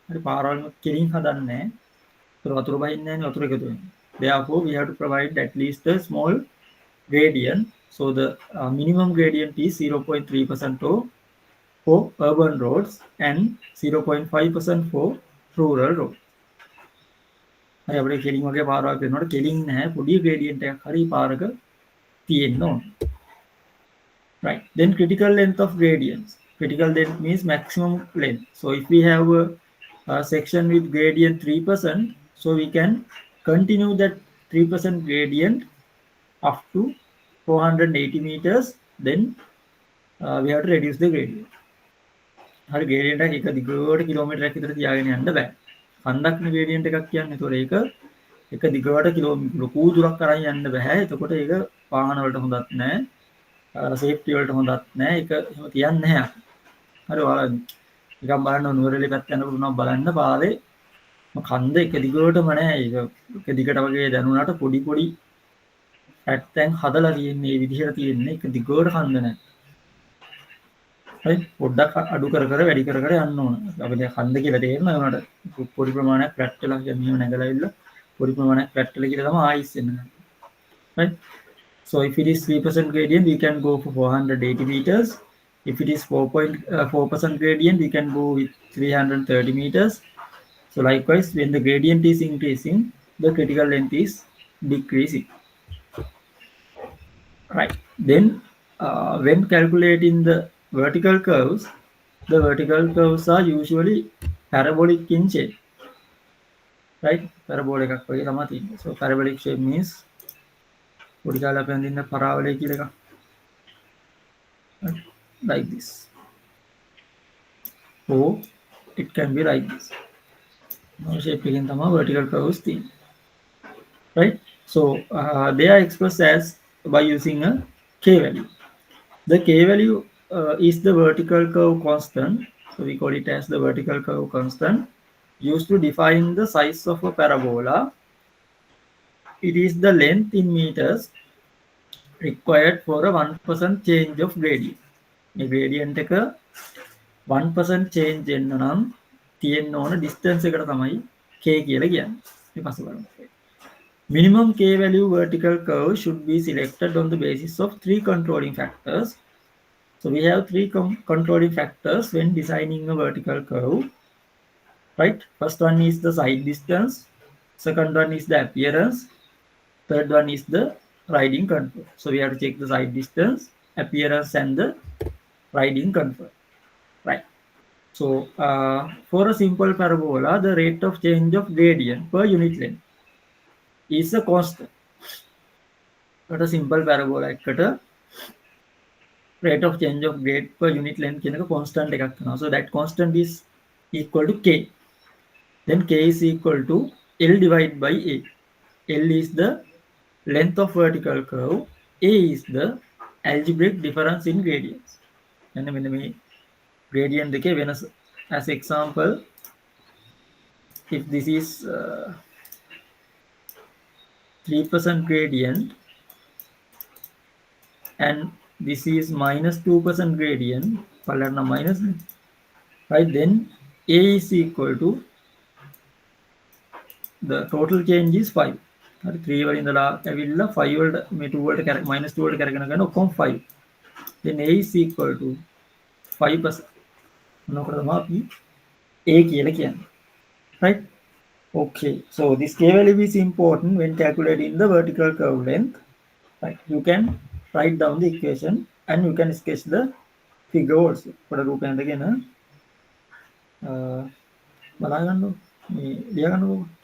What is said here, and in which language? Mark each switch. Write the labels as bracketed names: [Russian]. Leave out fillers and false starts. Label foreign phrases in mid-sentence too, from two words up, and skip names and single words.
[English] Therefore we have to provide at least a small gradient. So the minimum gradient is 0.3% for urban roads and 0.5% for rural roads. [Sinhala] හරි අපිට කෙලින් වගේ පාරක් වෙනකොට කෙලින් නැහැ, පොඩි gradient එකක් හරි පාරක තියෙන්න ඕන. [English] Right, then critical length of gradients. Critical length means maximum length. So if we have a section with gradient 3%, so we can continue that 3% gradient up to 480 meters. Then we have to reduce the gradient. [Sinhala] හරි gradient එක එක දිගට කිලෝමීටරයක් විතර තියාගෙන යන්න බෑ. කන්දක්නේ gradient එකක් කියන්නේ. ඒතකොට ඒක එක දිගට කිලෝමීටර ලොකු දුරක් අරන් යන්න බෑ. එතකොට ඒක වාහන වලට හොඳත් නෑ. සේෆ්ටි වලට හොඳත් නෑ. ඒක එහෙම තියන්නේ නැහැ. හරි ඔයාලා නිකන් බලන්න නුවරඑළිය පැත්ත යනකොට උනක් බලන්න පාරේ කන්ද එක දිගටම නෑ. ඒක එක දිගට වගේ දැනුණාට පොඩි පොඩි පැත්තෙන් හදලා තියෙන්නේ මේ විදිහට තියෙන්නේ. එක දිගට කන්ද නෑ. හරි පොඩ්ඩක් අඩු කර කර වැඩි කර කර යන්න ඕන. අපි දැන් කන්ද කියලා තේරෙනවා ඒනට පොඩි ප්‍රමාණයක් ෆ්ලැට් වෙලා කියන්නේ මෙහෙම නැගලා ඉන්න පොඩි ප්‍රමාණයක් ෆ්ලැට් වෙලා කියලා තමයි ආයිස් එන්නේ. [English] Right? So if it is 3% gradient, we can go for 480 meters. If it is 4.4% gradient, we can go with 330 meters. So likewise, when the gradient is increasing, the critical length is decreasing. Right. Then when calculating the vertical curves are usually parabolic in shape. [Sinhala] Right? Parabolic එකක් වගේ තමයි තියෙන්නේ. [English] So parabolic shape means [Sinhala] පොඩි කාලේ අපි හඳින්න පරාවලය කියලා එකක්. [English] Right? Like this. Or it can be like this. [Sinhala] Now shape එකෙන් තමයි [English] vertical curves [Sinhala] තියෙන්නේ. [English] Right? So they are expressed as by using a k value. The k value is the vertical curve constant. So we call it as the vertical curve constant used to define the size of a parabola. It is the length in meters required for a 1% change of gradient. [Sinhala] මේ gradient එක 1% change වෙන්න නම් තියෙන්න ඕන distance එකට තමයි k කියලා කියන්නේ. මේ පස්සේ බලමු. [English] Minimum k value vertical curve should be selected on the basis of three controlling factors. So we have three controlling factors when designing a vertical curve. Right? First one is the side distance. Second one is the appearance. Third one is the riding control. So we have to check the side distance, appearance, and the riding control. Right. So for a simple parabola, the rate of change of gradient per unit length is a constant. But a simple parabola එකට rate of change of grade per unit length [Sinhala] කියන එක [English] constant [Sinhala] එකක් වෙනවා. [English] So that constant is equal to k. Then k is equal to L divided by A. L is the length of vertical curve. A is the algebraic difference in gradients. And when we gradient [Sinhala] දෙකේ වෙනස. [English] As example, if this is 3% gradient and this is minus 2% gradient, minus, right? Then A is equal to the total change is 5. [Sinhala] 3 වලින් ඉඳලා ඇවිල්ලා 5 වලට මේ 2 වලට minus 2 වලට කරගෙන ගන්න ඔක්කොම 5. [English] Then A is equal to 5%. [Sinhala] මොනකට තමයි අපි A කියලා කියන්නේ. [English] Right? Okay. So this k value is important when calculating the vertical curve length. Right? You can write down the equation and you can sketch the figure also. [Sinhala] පොඩ රූපයෙන් දෙගෙන බලා ගන්න මේ ලියා ගන්නකො.